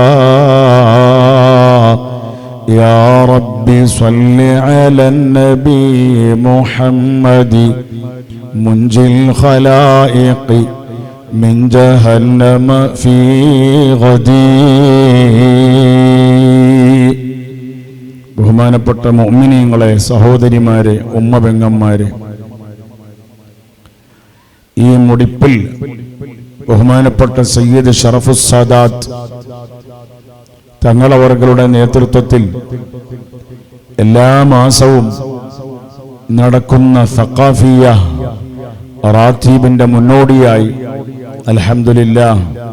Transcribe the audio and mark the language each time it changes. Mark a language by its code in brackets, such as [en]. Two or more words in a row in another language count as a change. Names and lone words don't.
[ar] يا رب صل على النبي محمد منجي الخلائق من جهنم في غدي. [ml] ബഹുമാനപ്പെട്ട മുഅ്മിനീങ്ങളെ, സഹോദരിമാരെ, ഉമ്മപെങ്ങന്മാരെ, ഈ മുടിപ്പിൽ ബഹുമാനപ്പെട്ട സയ്യിദ് ഷറഫുസ് സാദാത്ത് തങ്ങളവരുടെ നേതൃത്വത്തിൽ എല്ലാ മാസവും നടക്കുന്ന സഖാഫിയ റാത്തീബിന്റെ മുന്നോടിയായി അൽഹംദുലില്ലാഹ്